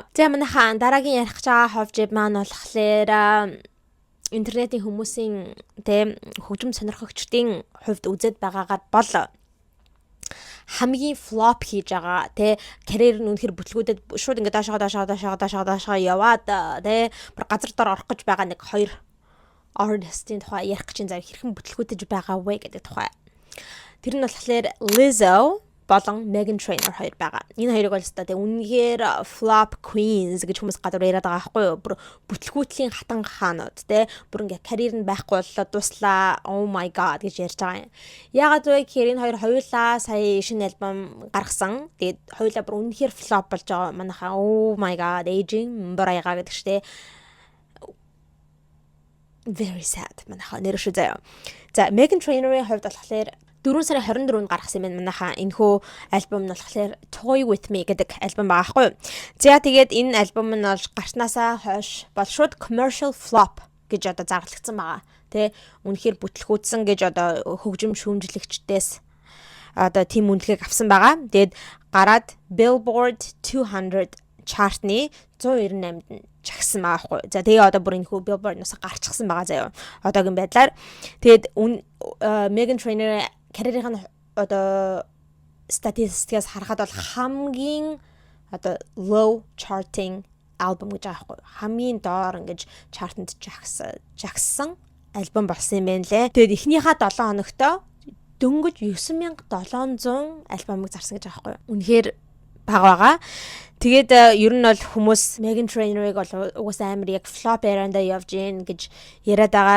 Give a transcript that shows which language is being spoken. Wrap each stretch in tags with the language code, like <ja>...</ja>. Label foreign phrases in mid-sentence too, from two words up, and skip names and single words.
<mn>За манайхаа дараагийн ярих гэж байгаа ховжид маань болохоор интернетийн хүмүүсийн тэ хөгжим сонирхогчдын хувьд үзээд байгаагаар бол хамгийн флоп хийж байгаа тэ карьер нь үнэхэр бүтлгүүдэд шууд ингээд доошоо яваад тэ бүр газар дор орох гэж байгаа нэг хоёр артистийн тухай ярих гэж зав хэрхэн бүтлгүүдэж байгаа вэ гэдэг тухай. Тэр нь болохоор Lizzo болон Meghan Trainor хоёр байгаа. Энэ хоёрыг бол өстой үнэхээр</mn> <en>flop queens</en> <mn>гэж хүмүүс гадуур яриад байгаа байхгүй юу? Бүр бүтлгүүтлийн хатан хаанууд те бүр ингээ карьер нь байхгүй боллоо дуслаа.</mn> <en>Oh my god</en> <mn>гэж ярьж байгаа юм. Яагаад вэ гэхээр энэ хоёр хоёулаа сая шинэ альбом гаргасан. Тэгээд хоёулаа бүр үнэхээр flop болж байгаа. Манайхаа</mn> <en>oh my god aging</en> <mn>барайгаа гэдэг чтэй.</mn> <en>Very sad</en> <mn>манайхаа нэр шүү заяа. За Meghan Trainor-ийн хувьд болохоор 4 сарын 24-нд гаргасан юм манайхаа энэхүү альбом нь болохоор Toy With Me гэдэг альбом байгаа байхгүй юу. За тэгээд энэ альбом нь бол гарснаасаа хойш бол шууд</mn> <en>commercial flop</en> <mn>гэж одоо зарлагдсан байгаа. Тэ үнэхээр бүтлгүүцсэн гэж одоо хөгжим шүүмжлэгчдээс одоо тийм үнэлгээг авсан байгаа. Тэгээд гараад Billboard 200 chart-ны 198-д нь чагсан байгаа байхгүй. За тэгээ одоо бүр энэхүү Billboard-наас гарчихсан байгаа заяа. Одоогийн байдлаар тэгээд Meghan Trainor карьерийн одоо статистикаас харахад бол хамгийн одоо</mn> <en>low charting album</en> <mn>гэж байгаа байхгүй. Хамгийн доор ингэж chart-нд жагсан альбом болсон юм байна лээ. Тэгээд эхнийхээ 7 хоногт дөнгөж 9700 альбомыг зарсан гэж байгаа байхгүй. Үнэхээр бага байгаа. Тэгээд ер нь бол хүмүүс Megan Trainor-ыг бол угаасаа амар яг</mn> <en>flop era-</en> <mn>ндаа явж гин гэж яриад байгаа.</mn>